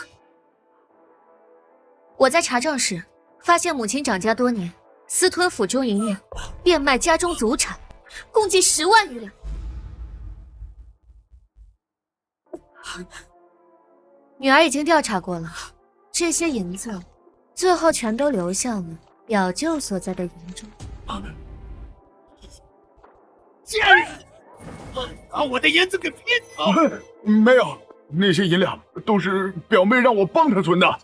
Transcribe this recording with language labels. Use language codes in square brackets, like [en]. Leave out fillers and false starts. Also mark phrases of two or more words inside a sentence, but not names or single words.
[zh] 我在查賬時發現母親掌家多年，私吞府中銀兩，變賣家中祖產，共計10萬餘兩。女兒已經調查過了，這些銀子最後全都流向了表舅所在的營中。賤人，把我的銀子給騙走！沒有，那些銀兩都是表妹讓我幫她存的。